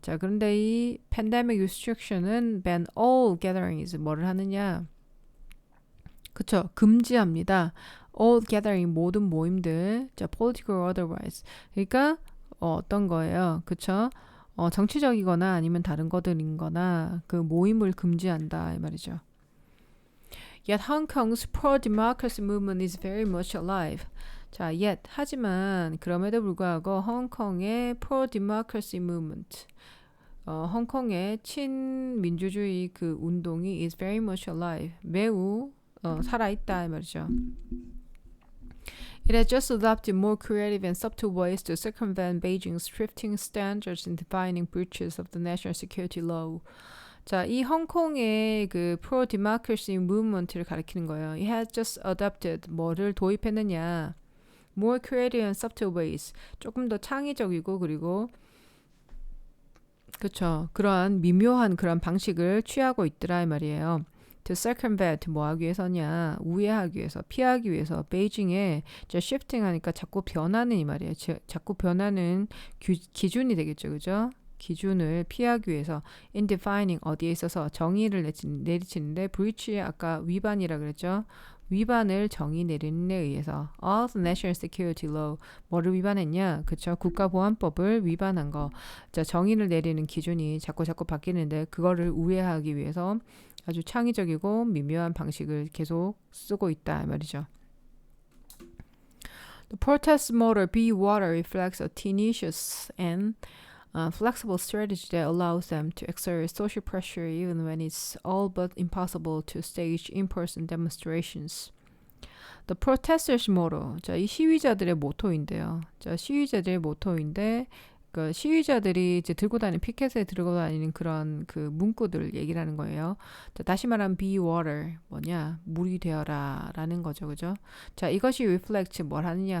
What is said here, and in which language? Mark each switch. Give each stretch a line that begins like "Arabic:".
Korean: 자, 그런데 이 팬데믹 restriction은
English: ban all gatherings
Korean: 뭐를 하느냐? 그쵸? 금지합니다. all gathering 모든 모임들. 자,
English: political or otherwise.
Korean: 그러니까 어떤 거예요? 그쵸? 정치적이거나 아니면 다른 것들인거나 그 모임을 금지한다 이 말이죠.
English: Yet Hong Kong's pro-democracy movement is very much alive.
Korean: 자, yet 하지만 그럼에도 불구하고 홍콩의 pro-democracy movement 홍콩의 친민주주의 그 운동이
English: is very much alive.
Korean: 매우 살아있다 이 말이죠.
English: It has just adopted more creative and subtle ways to circumvent Beijing's shifting standards in defining breaches of the national security law.
Korean: 자, 이 홍콩의 그 pro-democracy movement를 가리키는 거예요.
English: It has just adopted
Korean: 뭐를 도입했느냐?
English: More creative and subtle ways.
Korean: 조금 더 창의적이고 그리고 그렇죠. 그러한 미묘한 그런 방식을 취하고 있더라 이 말이에요.
English: To circumvent
Korean: 뭐 하기 위해서냐? 우회하기 위해서, 피하기 위해서 베이징에 shifting 하니까 자꾸 변하는 이 말이에요. 자꾸 변하는 기준이 되겠죠. 그죠? 기준을 피하기 위해서 in defining 어디에 있어서 정의를 내리치는데 breach 아까 위반이라 그랬죠. 위반을 정의 내리는 데 의해서 of national security law 뭐를 위반했냐? 그쵸? 국가보안법을 위반한 거. 자, 정의를 내리는 기준이 자꾸 바뀌는데 그거를 우회하기 위해서 아주 창의적이고 미묘한 방식을 계속 쓰고 있다 말이죠.
English: The protest motto "Be Water" reflects a tenacious and flexible strategy that allows them to exert social pressure even when it's all but impossible to stage in-person demonstrations. The protesters' motto.
Korean: 자, 이 시위자들의 모토인데요. 자, 시위자들의 모토인데 그 시위자들이 이제 피켓에 들고 다니는 그런 그 문구들 얘기를 하는 거예요. 자, 다시 말하면 be water 뭐냐? 물이 되어라라는 거죠. 그죠? 자, 이것이 reflect 뭘 하느냐?